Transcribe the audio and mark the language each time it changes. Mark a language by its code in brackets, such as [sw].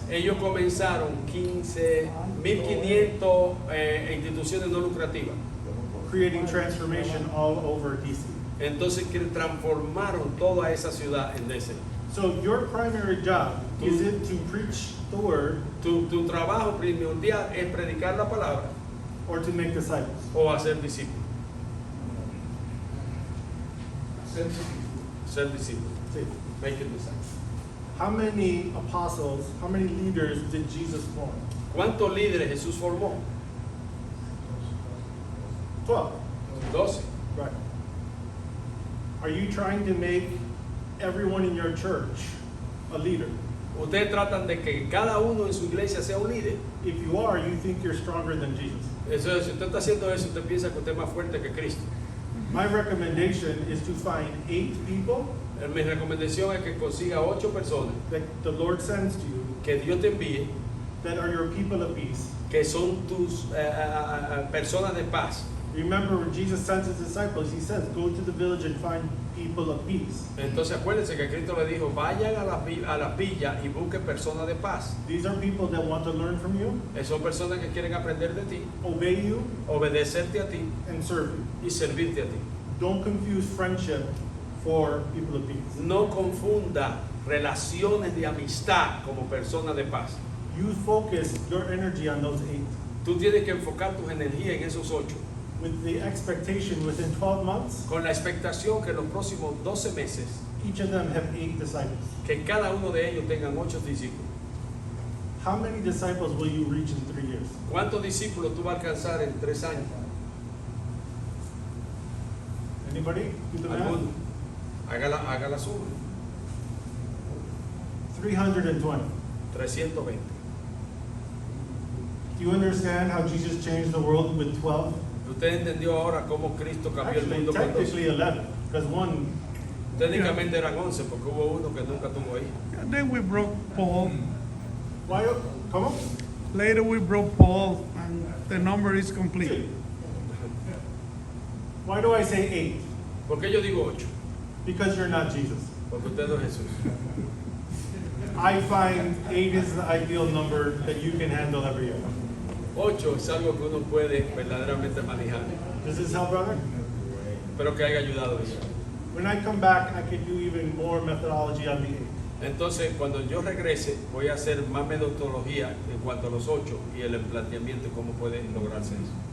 [es] Ellos comenzaron 1,500 instituciones no lucrativas. [en] Creating transformation all over DC. [es] Entonces que transformaron toda esa ciudad en DC. [en] So your primary job is it to preach the word [es] Tu trabajo primordial es predicar la palabra [en] or to make disciples? [es] o hacer discípulos. Ser discípulos. [en] See, Make it disciples. how many apostles, how many leaders did Jesus form? [es] ¿Cuántos líderes Jesús formó? [en] 12. [es] 12. [en] Right. Are you trying to make everyone in your church a leader? [es] Ustedes tratan de que cada uno en su iglesia sea un líder. [en] If you are, you think you're stronger than Jesus. [es] Eso es, si usted está haciendo eso, usted piensa que usted es más fuerte que Cristo. [en] My recommendation is to find 8 people [es] Mi recomendación es que consiga 8 personas [en] that the Lord sends to you [es] que Dios te envíe, [en] that are your people of peace. [es] que son tus personas de paz. [en] Remember when Jesus sent his disciples, he says, go to the village and find people of peace. [es] Entonces acuérdense que Cristo le dijo, vayan a la villa y busquen personas de paz. [en] These are people that want to learn from you, [es] Son personas que quieren aprender de ti, [en] obey you, [es] obedecerte a ti [en] and serve you. [es] y servirte a ti. [en] Don't confuse friendship for people of peace. [es] No confunda relaciones de amistad como personas de paz. [en] You focus your energy on those 8 [es] Tú tienes que enfocar tus energías en esos 8, [en] with the expectation within 12 months, [es] con la expectación que en los próximos 12 meses, [en] each of them have 8 disciples. [es] que cada uno de ellos tengan 8 discípulos. [en] How many disciples will you reach in 3 years? [es] ¿Cuántos discípulos tú vas a alcanzar en 3 años? [en] Anybody? Do the math. [es] ¿Alguno? Haga la suma. [en] 320. [es] 320. [en] Do you understand how Jesus changed the world with 12? [es] ¿Usted entendió ahora cómo Cristo cambió el [en] Actually, [es] mundo con 12? [en] technically 11, because one, [es] Técnicamente eran 11 porque hubo uno que nunca tuvo ahí. [en] And then we broke Paul. why, come on? Later we broke Paul, and the number is complete. Why do I say 8? [es] ¿Por qué yo digo 8? [en] Because you're not Jesus. [es] Porque usted no es Jesús. [en] I find 8 is the ideal number that you can handle every year. [es] 8 es algo que uno puede verdaderamente manejar. [en] Does this help, brother? [es] Espero que haya ayudado eso. [en] When I come back, I can do even more methodology on the 8. [es] Entonces, cuando yo regrese, voy a hacer más metodología en cuanto a los 8 y el planteamiento de cómo puede lograrse eso.